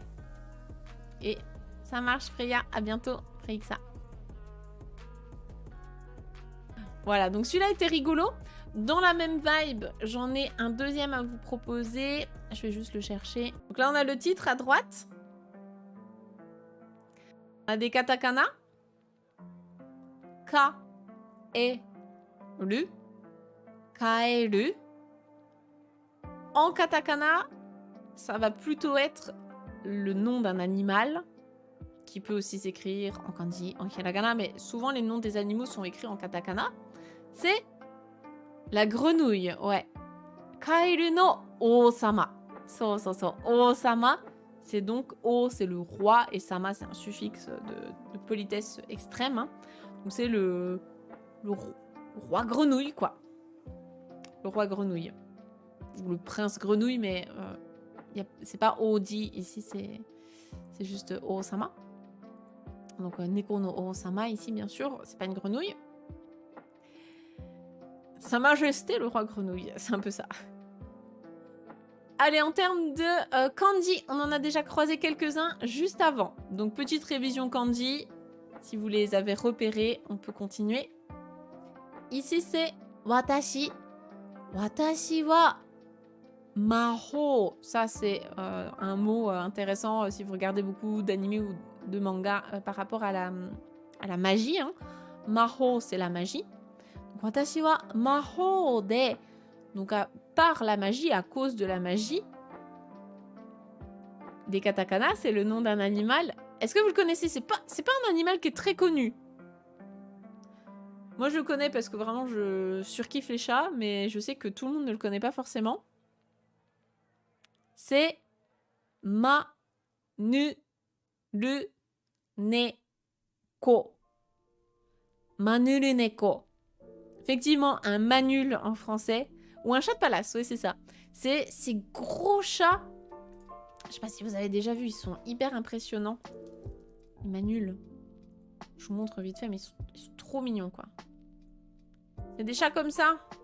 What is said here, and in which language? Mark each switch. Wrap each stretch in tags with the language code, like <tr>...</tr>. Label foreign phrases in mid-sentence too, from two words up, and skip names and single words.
<fr>Et ça marche, Freya. À bientôt, Freixa. Voilà, donc celui-là était rigolo. Dans la même vibe, j'en ai un deuxième à vous proposer. Je vais juste le chercher. Donc là, on a le titre à droite. On a des katakana. Ka, e, ru. Kaeru. En katakana, ça va plutôt être le nom d'un animal qui peut aussi s'écrire en kanji, en hiragana, mais souvent les noms des animaux sont écrits en katakana. C'est la grenouille, ouais.</fr> <ja>カエルの王様. So.</ja> <fr>Osama, c'est donc O, c'est le roi, et Sama, c'est un suffixe de politesse extrême. Hein. Donc c'est le roi grenouille, quoi. Le roi grenouille. Ou le prince grenouille, mais c'est pas Odi ici, c'est juste Osama. Donc</fr> <ja>猫の王様</ja> <fr>ici, bien sûr, c'est pas une grenouille. Sa Majesté, le roi grenouille, c'est un peu ça. Allez, en termes de kanji, on en a déjà croisé quelques-uns juste avant. Donc petite révision kanji, si vous les avez repérés, on peut continuer. Ici c'est watashi.</fr> <ja>私は魔法.</ja> <fr>Ça c'est un mot intéressant si vous regardez beaucoup d'animés ou de mangas par rapport à la magie. Hein. Maho, c'est la magie.</fr> <ja>私は魔法で.</ja> <fr>Donc par la magie, à cause de la magie. Des katakana, c'est le nom d'un animal. Est-ce que vous le connaissez? C'est pas un animal qui est très connu. Moi je le connais parce que vraiment je surkiffe les chats, mais je sais que tout le monde ne le connaît pas forcément. C'est</fr> <ja>マ ヌ ル ネ コ. マヌルネコ.</ja> <fr>Effectivement, un manul en français. Ou un chat de palace, oui, c'est ça. C'est ces gros chats. Je sais pas si vous avez déjà vu, ils sont hyper impressionnants. Les manuls. Je vous montre vite fait, mais ils sont trop mignons, quoi. C'est des chats comme ça.</fr>